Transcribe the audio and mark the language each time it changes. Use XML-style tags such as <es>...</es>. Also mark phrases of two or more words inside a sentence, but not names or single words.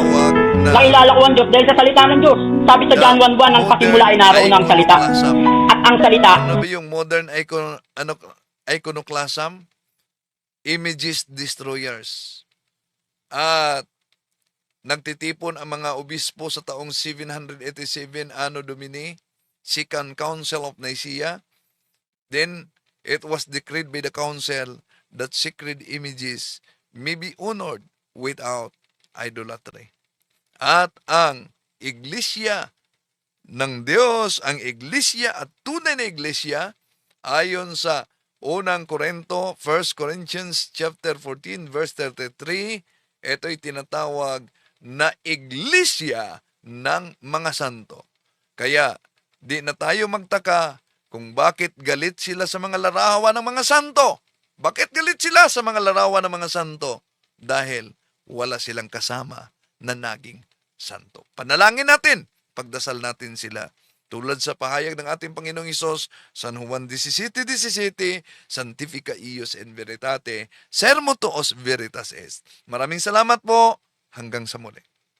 <tl>Nakilala ko ang Diyos dahil sa salita ng Diyos. Sabi sa John 1:1, ang pasimula ay naroon ang salita. At ang salita, Ano ba yung</tl> <en>modern iconoclasm? Images destroyers.</en> <tl>At nagtitipon ang mga obispo sa taong 787</tl> <la>Anno Domini,</la> <tl>Second Council of Nicaea.</tl> <en>Then, it was decreed by the council that sacred images may be honored without idolatry.</en> <tl>At ang iglesia ng Diyos, ang iglesia at tunay na iglesia, ayon sa unang Korinto,</tl> <en>1 Corinthians chapter 14, verse 33,</en> <tl>ito'y tinatawag na iglesia ng mga santo. Kaya, di na tayo magtaka kung bakit galit sila sa mga larawan ng mga santo. Bakit galit sila sa mga larawan ng mga santo? Dahil wala silang kasama na naging santo. Panalangin natin, pagdasal natin sila. Tulad sa pahayag ng ating Panginoong Hesus, San Juan 17:17,</tl> <la>Sanctifica ius in veritate, sermo tuos veritas est.</la> <tl>Maraming salamat po. Hanggang sa muli.</tl>